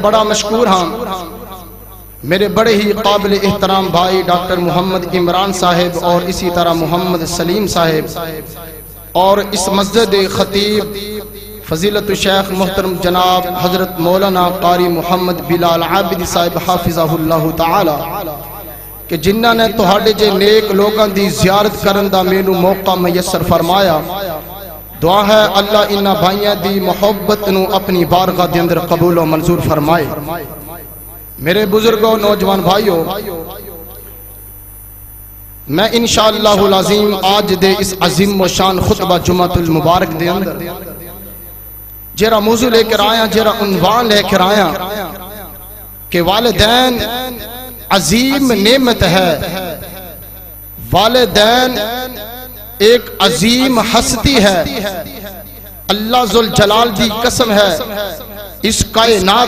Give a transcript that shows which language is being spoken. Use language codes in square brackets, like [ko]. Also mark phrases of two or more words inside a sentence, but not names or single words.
[ur] بڑا مشکور ہوں میرے بڑے ہی قابل احترام بھائی ڈاکٹر محمد عمران صاحب اور اسی طرح محمد سلیم [pa] صاحب اور اس مسجد خطیب فضیلت الشیخ محترم جناب حضرت مولانا قاری محمد بلال عابد صاحب حافظہ اللہ تعالی کہ جنہاں نے تہاڈے جے نیک لوگاں دی زیارت کرن دا مینوں موقع میسر فرمایا دعا ہے اللہ انہاں بھائیاں دی محبت نو اپنی بارگاہ دے اندر قبول و منظور فرمائے میرے بزرگوں نوجوان بھائیوں میں [ar] انشاءاللہ العظیم [pa] آج دے اس عظیم و شان خطبہ جمعۃ المبارک دے اندر جیرا موضوع لے کر آیا جیرا عنوان لے کر آیا کہ والدین عظیم نعمت ہے والدین ایک عظیم ہستی ہے اللہ ذوالجلال دی قسم ہے اس کائنات